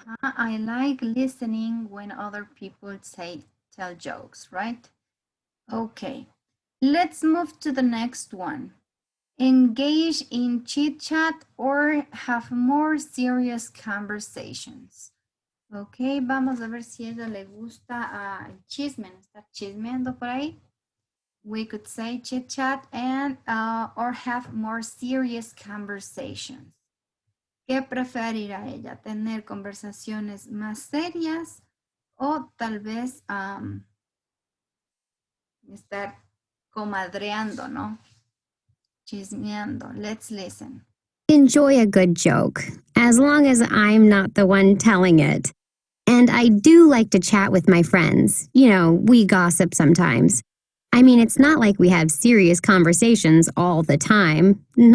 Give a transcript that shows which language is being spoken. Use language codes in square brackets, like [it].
[en] I like listening when other people tell jokes, right? Okay. Let's move to the next one. Engage in chit chat or have more serious conversations. [es] Ok, vamos a ver si a ella le gusta el chisme, estar chismeando por ahí. [en] We could say chit chat and or have more serious conversations. [es] ¿Qué preferirá ella? ¿Tener conversaciones más serias o tal vez estar comadreando, ¿no? Chismeando. [en] Let's listen. Enjoy a good joke, as long as I'm not the one telling it. And I do like to chat with my friends. You know, we gossip sometimes. I mean, it's not like we have serious conversations all the time.